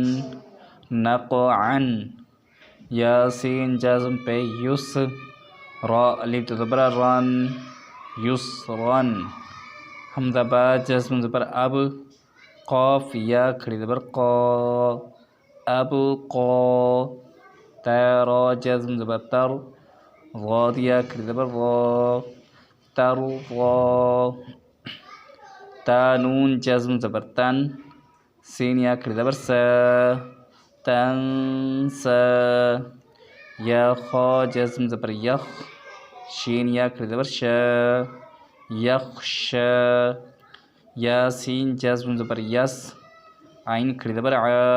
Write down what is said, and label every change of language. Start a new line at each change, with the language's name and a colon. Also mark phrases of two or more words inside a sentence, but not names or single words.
Urdu: نقعن، یاسین جزم پہ یس، را الف زبر رن، یسرن، حمزہ با جزم زبر اب، قاف یا کھڑی زبر قا، اب قا، تارا جزم زبر تر، ضاد یا کھڑی زبر را، تر را، تا نون جزم زبر تن، سین یا کھڑی زبر سا، تنسا، یا خا جزم زبر یخ، شین یا کھڑی زبر شا، یخشا، یا سین جزم زبر یس، عین کھڑی زبر ع،